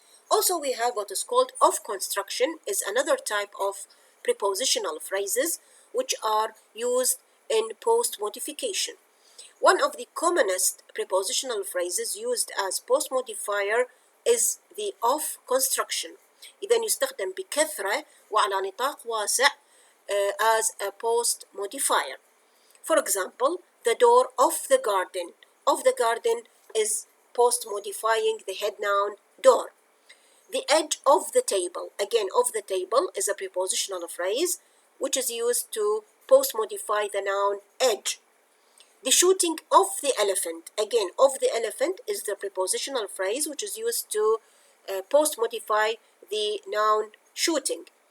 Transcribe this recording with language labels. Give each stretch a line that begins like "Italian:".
English: Also we have what is called of construction, is another type of prepositional phrases which are used in post modification. One of the commonest prepositional phrases used as post modifier is the of construction.
Arabic: إذا يستخدم بكثرة وعلى نطاق واسع
English: as a post modifier. For example, the door of the garden. Of the garden is post modifying the head noun door. The edge of the table. Again, of the table is a prepositional phrase which is used to post modify the noun edge. The shooting of the elephant. Again, of the elephant is the prepositional phrase which is used to post modify the noun shooting.